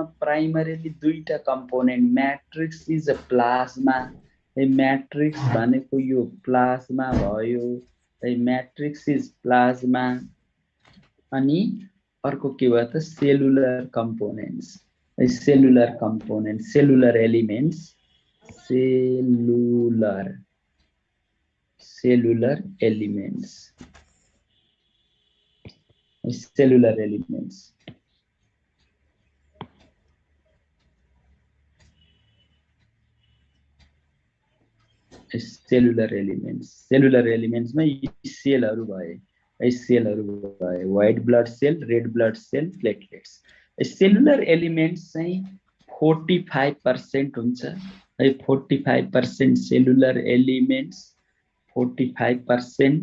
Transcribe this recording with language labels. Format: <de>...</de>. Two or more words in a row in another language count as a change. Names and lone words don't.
<ne>प्राइमरीली दुईटा</ne> <en>component matrix is a plasma</en> <ne>है म्याट्रिक्स भनेको यो प्लाज्मा भयो है</ne> <en>matrix is plasma</en> <ne>अनि अर्को के भयो त</ne> <en>cellular components</en> <ne>है</ne> <en>cellular component cellular elements cellular elements cellular elements</en> <ne>मा सेलहरु भए है सेलहरु भए</ne> <en>white blood cell red blood cell platelets cellular elements</en> <ne>चाहिँ 45% हुन्छ है 45%</ne> <en>cellular elements</en> <ne>45%</ne>